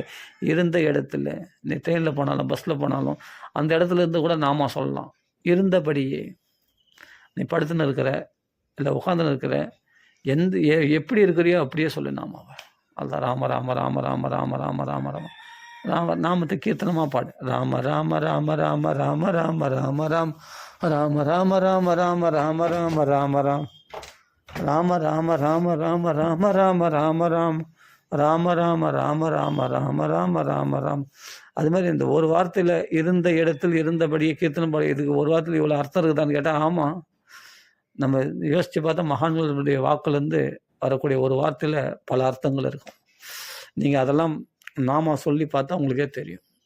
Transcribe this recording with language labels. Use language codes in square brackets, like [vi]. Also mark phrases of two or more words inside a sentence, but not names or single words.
[ta] இருந்த இடத்துல நீ ட்ரெயினில் போனாலும் பஸ்ஸில் போனாலும் அந்த இடத்துல இருந்து கூட நாம சொல்லலாம். இருந்தபடியே நீ படுத்துன்னு இருக்கிற, இல்லை உட்காந்துன்னு இருக்கிற, எப்படி இருக்கிறியோ அப்படியே சொல்லு நாமாவை. அதுதான் ராம ராம ராம ராம ராம ராம ராம ராம ராம நாமத்தை கீர்த்தனமாக பாடு. ராம ராம ராம ராம ராம ராம ராம ராம் ராம ராம ராம ராம ராம ராம ராம ராம் ராம ராம ராம ராம ராம ராம ராம ராம் ராம ராம ராம ராம ராம ராம ராம ராம். அது மாதிரி இந்த ஒரு வார்த்தையில் இருந்த இடத்தில் இருந்தபடியே கீர்த்தனம் பாடு. இதுக்கு ஒரு வார்த்தையில் இவ்வளோ அர்த்தம் இருக்குதான்னு கேட்டால் ஆமாம். நம்ம யோசித்து பார்த்தா மகான்களுடைய வாக்குலேருந்து வரக்கூடிய ஒரு வார்த்தையில் பல அர்த்தங்கள் இருக்கும். நீங்கள் அதெல்லாம் நாம சொல்லி பார்த்தா உங்களுக்கே தெரியும்.